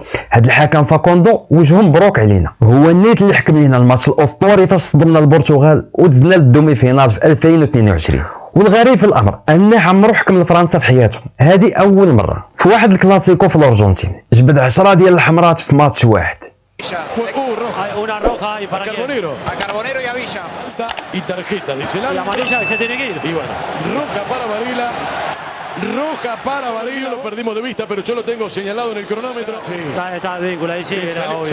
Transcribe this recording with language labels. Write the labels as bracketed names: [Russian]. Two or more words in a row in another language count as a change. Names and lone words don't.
[Arabic] هاد الحكم فاكوندو وجهه مبروك علينا، هو النيت اللي حكم لنا الماتش الاسطوري فاش صدمنا البرتغال ودزنا للدومي فينال في 2022. والغريب في الامر ان عمرو حكم لفرنسا في حياته، هذه اول مره في واحد الكلاسيكو في الارجنتين جبد 10 ديال الحمرات في ماتش واحد. [Spanish] Una roja y para Carbonero. A Carbonero y a Villa. Y tarjeta, dice el Y árbitro. amarilla que se tiene que ir. Y bueno, roja para Varela. Roja para Varela, lo perdimos de vista, pero yo lo tengo señalado en el cronómetro. Sí. Está víncula ahí, sí, era obvio.